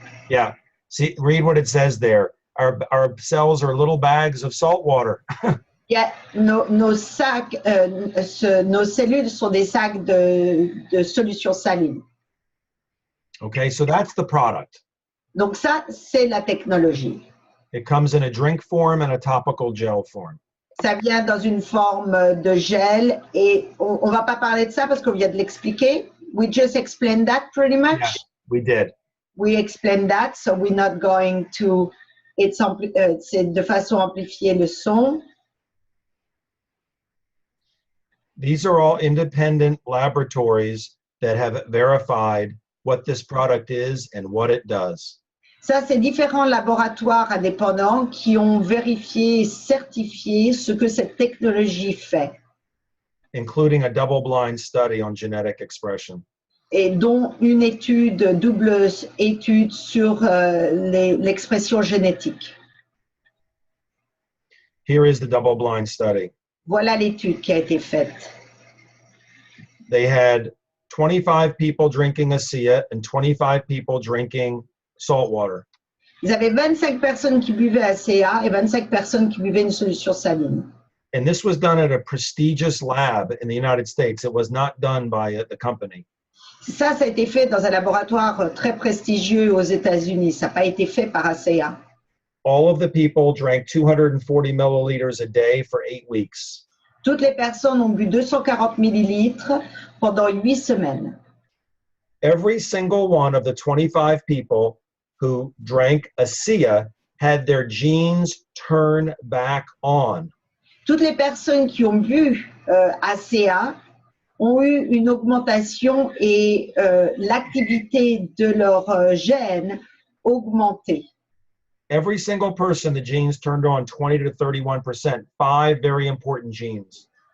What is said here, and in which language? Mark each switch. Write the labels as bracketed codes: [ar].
[en] Yeah. See, read what it says there. Our cells are little bags of salt water. [fr] Yeah, nos sacs, nos cellules sont des sacs de solutions salines. [en] Okay, so that's the product. [fr] Donc ça, c'est la technologie. [en] It comes in a drink form and a topical gel form. [fr] Ça vient dans une forme de gel et on va pas parler de ça parce qu'on vient de l'expliquer. [en] We just explained that pretty much. Yeah, we did. We explained that, so we're not going to. [fr] C'est de façon à amplifier le son. [en] These are all independent laboratories that have verified what this product is and what it does. [fr] Ça, c'est différents laboratoires indépendants qui ont vérifié et certifié ce que cette technologie fait. [en] Including a double-blind study on genetic expression. [fr] Et dont une étude, double étude sur l'expression génétique. [en] Here is the double-blind study. [fr] Voilà l'étude qui a été faite. [en] They had 25 people drinking Asea and 25 people drinking salt water. [fr] Ils avaient 25 personnes qui buvaient Asea et 25 personnes qui buvaient une solution saline. [en] And this was done at a prestigious lab in the United States. It was not done by the company. [fr] Ça a été fait dans un laboratoire très prestigieux aux États-Unis. Ça n'a pas été fait par Asea. [en] All of the people drank 240 milliliters a day for 8 weeks. [fr] Toutes les personnes ont bu 240 millilitres pendant 8 semaines. [en] Every single one of the 25 people who drank Asea had their genes turn back on. [fr] Toutes les personnes qui ont bu Asea ont eu une augmentation et l'activité de leurs gènes augmentée. [en] Every single person, the genes turned on 20 to 31%, 5 very important genes.